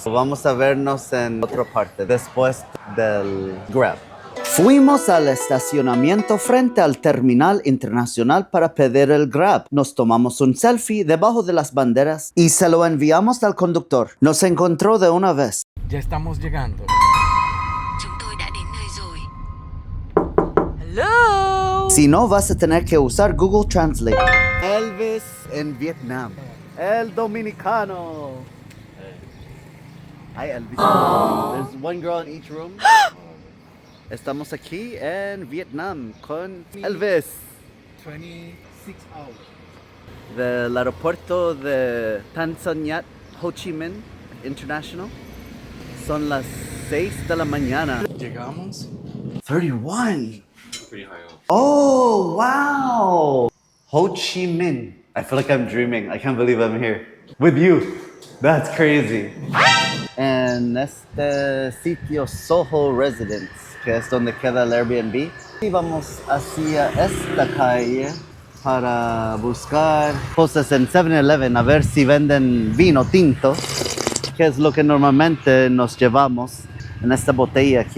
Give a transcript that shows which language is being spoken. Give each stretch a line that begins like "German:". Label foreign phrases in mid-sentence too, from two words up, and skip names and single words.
Spanish: Vamos a vernos en otra parte después del Grab. Fuimos al estacionamiento frente al terminal internacional para pedir el Grab. Nos tomamos un selfie debajo de las banderas y se lo enviamos al conductor. Nos encontró de una vez. Ya estamos llegando.
Vietnamese: Chúng tôi đã đến nơi rồi.
English: Hello.
Spanish: Si no, vas a tener que usar Google Translate. Elvis en Vietnam. El dominicano.
English: Hi, Elvis. There's one girl in each room.
Spanish: Estamos aquí en Vietnam con Elvis.
English: 26 hours.
Spanish: Del aeropuerto de Tan Son Nhut, Ho Chi Minh International. Son las 6 de la mañana. Llegamos. 31.
English: Oh, wow. Ho Chi Minh. I feel like I'm dreaming. I can't believe I'm here with you. That's crazy.
Spanish: En este sitio Soho Residence, que es donde queda el Airbnb, y vamos hacia esta calle para buscar cosas en 7-Eleven, a ver si venden vino tinto, que es lo que normalmente nos llevamos en esta botella aquí.